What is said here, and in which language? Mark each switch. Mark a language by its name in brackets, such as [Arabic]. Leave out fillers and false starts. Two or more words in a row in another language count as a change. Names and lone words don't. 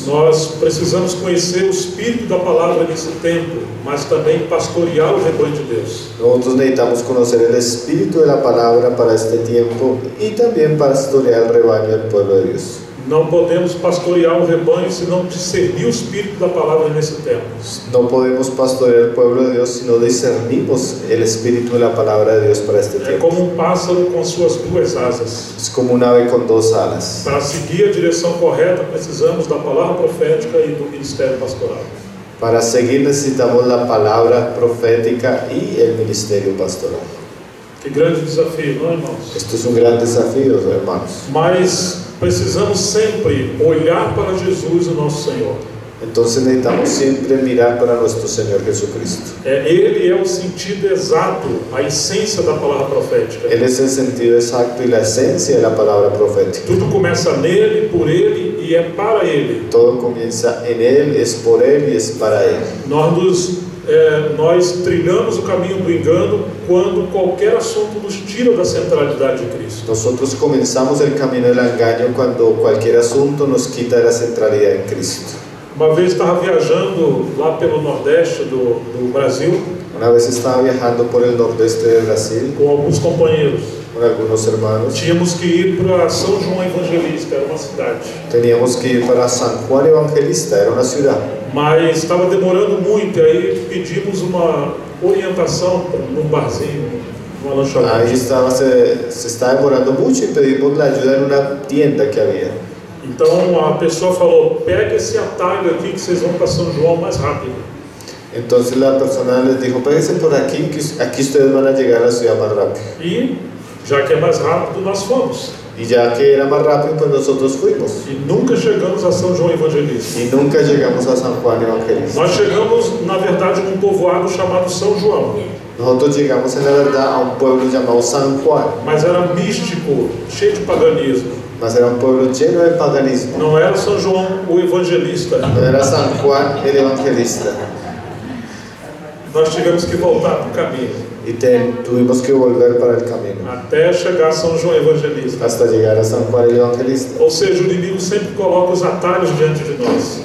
[Portuguese] Nós precisamos conhecer o espírito da palavra nesse tempo, mas também pastorear o rebanho de Deus. [Spanish] Nosotros necesitamos conocer el espíritu de la palabra para este tiempo y también pastorear el rebaño del pueblo de Dios. [Portuguese] Não podemos pastorear o rebanho se não discernir o espírito da palavra nesse tempo. [Spanish] No podemos pastorear el pueblo de Dios si no discernimos el espíritu de la palabra de Dios para este [Portuguese] É [Spanish] tiempo. [Portuguese] como um pássaro com suas duas asas. [Spanish] Es como un ave con dos alas. [Portuguese] Para seguir a direção correta, precisamos da palavra profética e do ministério pastoral. [Spanish] Para seguir necesitamos la palabra profética y el ministerio pastoral. [Portuguese] Que grande desafio, não é, irmãos? [Spanish] Esto es un gran desafío, hermanos. [Portuguese] Mas precisamos sempre olhar para Jesus, o nosso Senhor. [Spanish] Entonces necesitamos siempre mirar para nuestro Señor Jesucristo. [Portuguese] Ele é o sentido exato, a essência da palavra profética. [Spanish] Él es el sentido exacto y la esencia de la palabra profética. [Portuguese] Tudo começa nele, por ele e é para ele. [Spanish] Todo comienza en Él, es por Él y es para Él. [Portuguese] Nós trilhamos o caminho do engano quando qualquer assunto nos tira da centralidade de Cristo. [Spanish] Nosotros comenzamos el camino del engaño cuando cualquier asunto nos quita de la centralidad en Cristo. [Portuguese] Uma vez estava viajando lá pelo Nordeste do Brasil [Spanish] Una vez estaba viajando por el nordeste de Brasil [Portuguese] com alguns companheiros. [Spanish] con algunos hermanos. [Portuguese] Tínhamos que ir para São João Evangelista, era uma cidade. [Spanish] Teníamos que ir para San Juan Evangelista, era una ciudad. [Portuguese] Mas estava demorando muito, e aí pedimos uma orientação num barzinho, numa lanchonete. [Spanish] Ahí se está demorando mucho y pedimos la ayuda en una tienda que había. [Portuguese] Então a pessoa falou: pega esse atalho aqui que vocês vão para São João mais rápido. [Spanish] Entonces la persona les dijo: péguense por aquí, que aquí ustedes van a llegar a la ciudad más rápido. [Portuguese] E já que é mais rápido, nós fomos. [Spanish] Y ya que era más rápido, pues nosotros fuimos. [Portuguese] E nunca chegamos a São João Evangelista. [Spanish] Y nunca llegamos a San Juan Evangelista. [Portuguese] Nós chegamos, na verdade, num povoado chamado São João. [Spanish] Nosotros llegamos en la verdad a un pueblo llamado San Juan. [Portuguese] Mas era místico, cheio de paganismo. [Spanish] Mas era un pueblo lleno de paganismo. [Portuguese] Não era São João o evangelista. [Spanish] No era San Juan el evangelista. [Portuguese] Nós tivemos que voltar para o caminho. [Spanish] Y tuvimos que volver para el camino. [Portuguese] Até chegar a São João evangelista. [Spanish] Hasta llegar a San Juan el evangelista. [Portuguese] Ou seja, o inimigo sempre coloca os atalhos diante de nós.